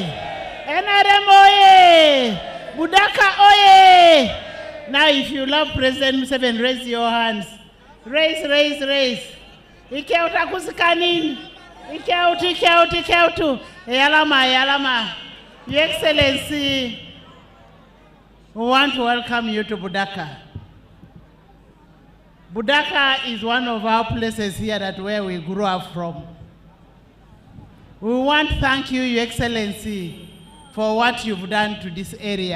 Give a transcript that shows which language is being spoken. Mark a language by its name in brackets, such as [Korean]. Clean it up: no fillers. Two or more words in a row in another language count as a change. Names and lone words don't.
[English] NRM oye! Budaka oye! Now if you love President Museveni, raise your hands. Raise, raise, raise. Ikeuta kusikanini. Ikeutu. Yalama. Your Excellency, we want to welcome you to Budaka. Budaka is one of our places here that where we grew up from. We want to thank you, Your Excellency, for what you've done to this area.